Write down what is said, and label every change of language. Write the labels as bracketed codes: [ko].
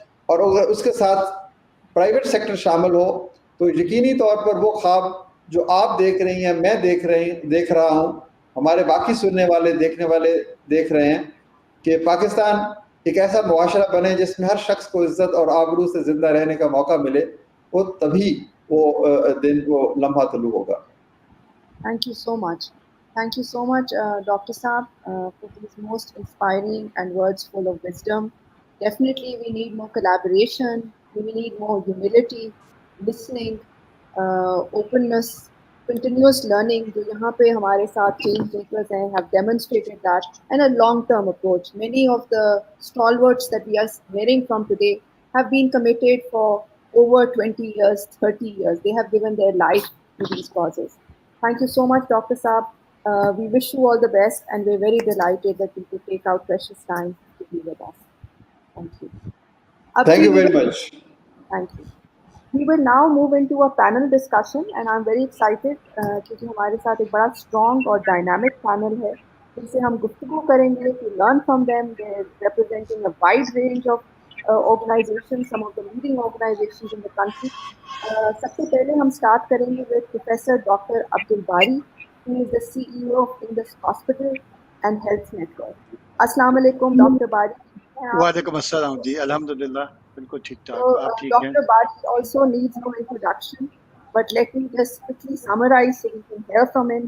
[ur] اور اگر اس کے ساتھ پرائیویٹ سیکٹر شامل ہو تو یقینی طور پر وہ خواب جو آپ دیکھ رہی ہیں, میں دیکھ رہا ہوں, ہمارے باقی سننے والے دیکھنے والے دیکھ رہے ہیں کہ پاکستان ایک ایسا معاشرہ بنے جس میں ہر شخص کو عزت اور آبرو سے زندہ رہنے کا موقع ملے, وہ تبھی وہ دن وہ لمحہ طلوع ہوگا. [en] Thank you so much. Thank you so much, Dr. Saab, for these most inspiring and words full of wisdom. Definitely, we need more collaboration. We need more humility, listening, openness, continuous learning. [ur] جو یہاں پہ ہمارے ساتھ [en] change makers [ur] ہیں [en] have demonstrated that, and a long-term approach. Many of the stalwarts that we are hearing from today have been committed for over 20 years, 30 years. They have given their life to these causes. Thank you so much, Dr. Saab. We wish you all the best, and we're very delighted that you could take out precious time to be with us. Thank you. Thank you very much. Thank you. We will now move into a panel discussion, and I'm very excited because [ur] ہمارے ساتھ ایک بڑا [en] strong اور dynamic panel [ur] ہے جن سے ہم گفتگو کریں گے [en] to learn from them. They're representing a wide range of organizations, some of the leading organizations in the country. [ur] سب سے پہلے ہم اسٹارٹ کریں گے [en] with Professor Dr. Abdul Bari, who is the CEO of Indus Hospital and Health Network. [ur] السلام علیکم doctor باری. وعلیکم السلام جی, الحمدللہ بالکل ٹھیک ٹھاک. [en] So, [ur] آپ ٹھیک ہیں؟ [en] Dr. Bari also needs no introduction, but let me just quickly summarize so we can hear from him.